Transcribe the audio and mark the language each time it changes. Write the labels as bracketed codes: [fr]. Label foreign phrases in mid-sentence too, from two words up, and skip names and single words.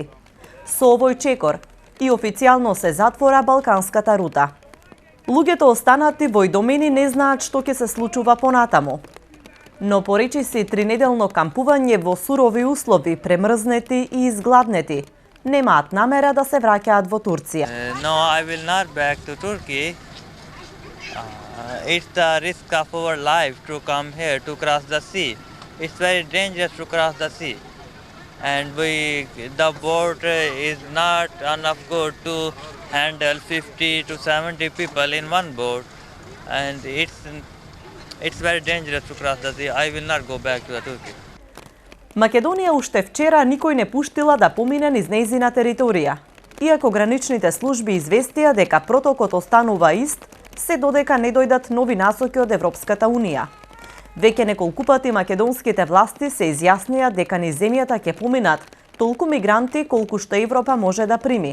[mk] Со овој чекор и официјално се затвора балканската рута. Луѓето останати во домени не знаат што ќе се случува понатаму. Но по речиси тринеделно кампување во сурови услови, премрзнети и изгладнети, немаат намера да се враќаат во Турција. [en] No, I will not back to Turkey. It's the risk of our life to come here to cross the sea. It's very dangerous to cross the sea. And the boat is not enough good to handle 50 to 70 people in one boat. And it's very dangerous to cross the sea. I will not go back to Turkey. [mk] Македонија уште вчера никој не пуштила да помине низ нејзина територија. Иако граничните служби известија дека протокот останува ист, се додека не дојдат нови насоки од Европската Унија. Веќе неколку пати македонските власти се изјаснија дека низ земјата ќе поминат толку мигранти колку што Европа може да прими.